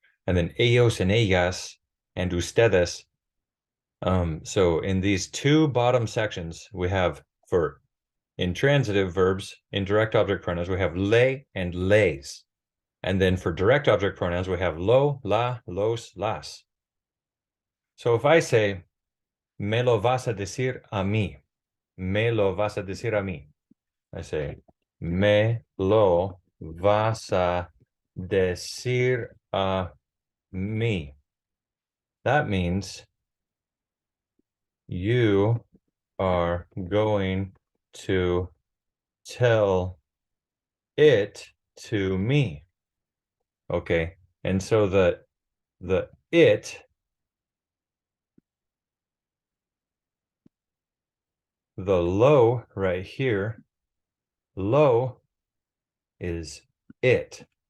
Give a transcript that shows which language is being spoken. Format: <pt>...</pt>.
<en>And then ellos and ellas and ustedes. So in these two bottom sections, we have for intransitive verbs, indirect object pronouns, we have le and les. And then for direct object pronouns, we have lo, la, los, las. So if I say,</en> <es>me lo vas a decir a mí, me lo vas a decir a mí, I say, me lo vas a decir a mí.</es> <en>That means you are going to tell it to me. Okay, and so the it, the lo right here, lo is it.</en>